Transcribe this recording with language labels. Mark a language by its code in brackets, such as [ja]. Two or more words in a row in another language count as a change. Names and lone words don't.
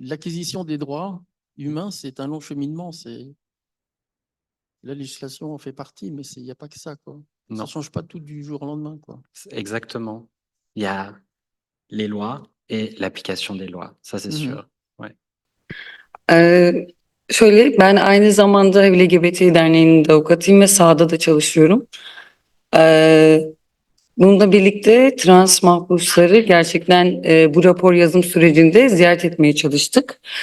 [fr] L'acquisition des droits humains, c'est un long cheminement. La législation en fait partie, mais il n'y a pas que ça, quoi. Ça Non, ne change pas tout du jour au lendemain, quoi. exactement. Il y a les lois et l'application des lois. Ça, c'est sûr. Ouais. [tr] Şöyle, ben aynı zamanda LGBT Derneği'nin de avukatıyım ve sahada da çalışıyorum. Bununla birlikte trans mahpusları gerçekten bu rapor yazım sürecinde ziyaret etmeye çalıştık.